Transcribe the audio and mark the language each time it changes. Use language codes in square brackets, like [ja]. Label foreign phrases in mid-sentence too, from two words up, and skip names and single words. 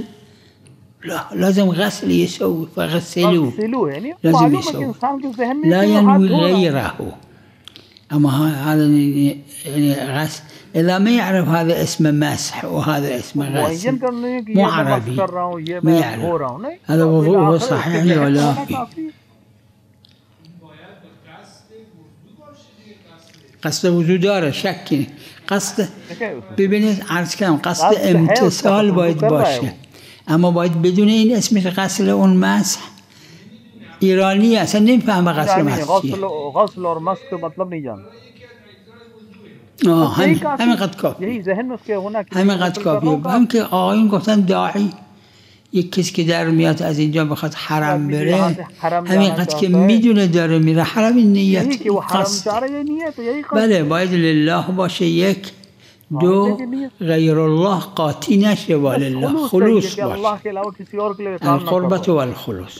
[ar] لا، لازم غسل يسوي، فغسلوه لازم يسوي، لا ينوي غيره. أما هذا يعني غسل، إذا ما يعرف هذا اسم مسح وهذا اسم غسل، مو عربي ما يعرف هذا وضوءه صحيح ولا في. [fa] قصد وجود داره، شکی. قصد ببینید عرض کردم قصد امتصال باید باشه، اما باید بدون این اسمش غسل اون مسح. ایرانی اصلا نمیفهمه غسل مسح چیه. [ur] غسل اور مسح کا مطلب نہیں جانتا. [fa] همین قد کافی، همین قد کافی. هم که آقایون گفتن داعی یک کسی که در میاد از اینجا بخواد حرم بره، همین قد که میدونه داره میره حرم، این نیت قصد. بله باید لله باشه، یک، دو، غیر الله قاطی نشه، ولله خلوص باشه، [ar] القربت و الخلوص.